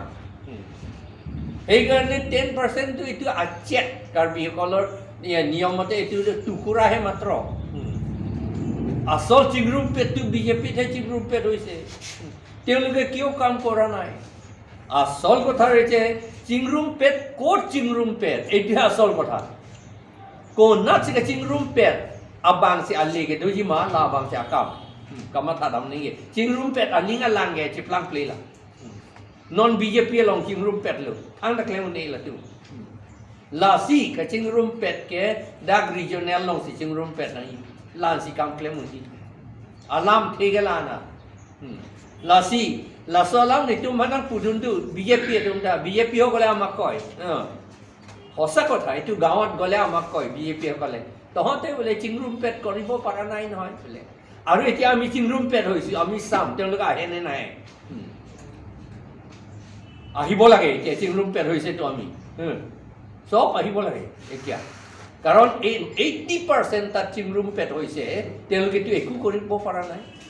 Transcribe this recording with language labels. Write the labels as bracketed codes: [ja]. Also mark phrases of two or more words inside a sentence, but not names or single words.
[as] সেইকাৰণে 10%টো এইটো আচ্ছেক কাৰ্বিসকলৰ নিয়মতে এইটো টুকুৰাহে মাত্ৰ। আচল চিংৰুম পেটটো বিজেপিতহে চিংৰুম পেট হৈছে, তেওঁলোকে কিয় কাম কৰা নাই? আচল কথা হৈছে চিংৰুম পেট ক'ত চিংৰুম পেট, এইটোহে আচল কথা। [mjw] Kona sika cingrum pet abang si ali ke doji ma la abang si akam kama thadam ni cingrum pet aning alang ge ciplang plela non BJP long cingrum pet lo ang tak lemu ni la tu la si ka cingrum pet ke dag regional long si cingrum pet na lan si kam klemu ni alam thegala na la si la solam ni tu manang pudun tu BJP tu ta BJP ho gole amak koi [as] সঁচা কথা, এইটো গাঁৱত গ'লে আমাক কয় বিজেপিসকলে তহঁতে বোলে চিংৰুম পেট কৰিব পৰা নাই নহয় বোলে। আৰু এতিয়া আমি চিংৰুম পেট হৈছোঁ, আমি চাম তেওঁলোকে আহে নে নাহে। আহিব লাগে এতিয়া, চিংৰুম পেট হৈছেতো আমি চব আহিব লাগে এতিয়া, কাৰণ এই 80% তাত চিংৰুম পেট হৈছে, তেওঁলোকেতো একো কৰিব পৰা নাই।